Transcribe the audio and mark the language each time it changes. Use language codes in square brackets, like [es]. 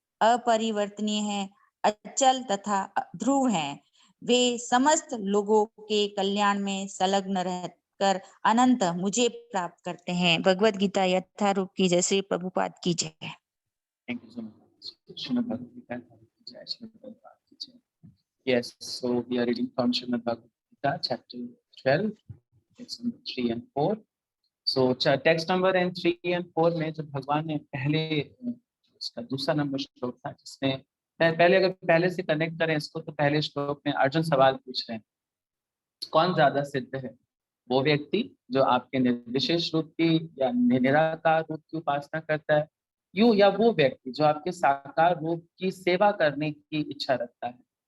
[hi] अपरिवर्तनीय है, अचल तथा ध्रुव है, वे समस्त लोगों के कल्याण में संलग्न रहकर अनंत मुझे प्राप्त करते हैं। भगवद गीता यथारूप की जय, श्री प्रभुपाद की जय। [en] Thank you so much. Srimad Bhagavad Gita, Jai Srimad Prabhupada ki jai. Yes, so we are reading from Srimad Bhagavad Gita, chapter 12, text number 3 and 4. So text number and 3 and 4 [hi] में जब भगवान ने पहले उसका दूसरा नंबर श्लोक था, जिसमें पहले अगर पहले से कनेक्ट करें इसको, तो पहले श्लोक में अर्जुन सवाल पूछ रहे हैं, कौन ज्यादा सिद्ध है, वो व्यक्ति जो आपके निर्विशेष रूप की या निराकार रूप की उपासना करता है, यूं या वो व्यक्ति जो आपके साकार रूप की सेवा करने की इच्छा रखता है।